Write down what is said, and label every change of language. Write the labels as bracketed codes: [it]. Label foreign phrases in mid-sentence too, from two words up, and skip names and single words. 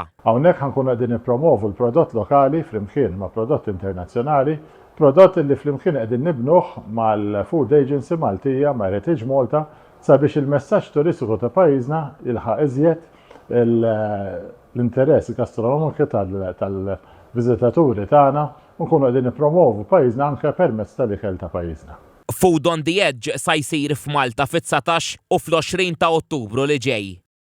[mt] Hawnhekk ħankunu qegħdin nippromovu l-prodott lokali flimkien ma' prodott internazzjonali, prodott li flimkien qegħdin nibnuh mal-Food Agency Maltija ma' Heritage Malta sabiex il-messaġġ turistiku ta' pajjiżna jilħaq iżjed l-interess gastronomiku tal-viżitaturi tagħna u nkunu qegħdin nippromovu pajjiżna anke permezz tal-ikel ta' pajjiżna. Food on the Edge sa jsir f'Malta fit-19 u fl-20 ta' Ottubru li ġej.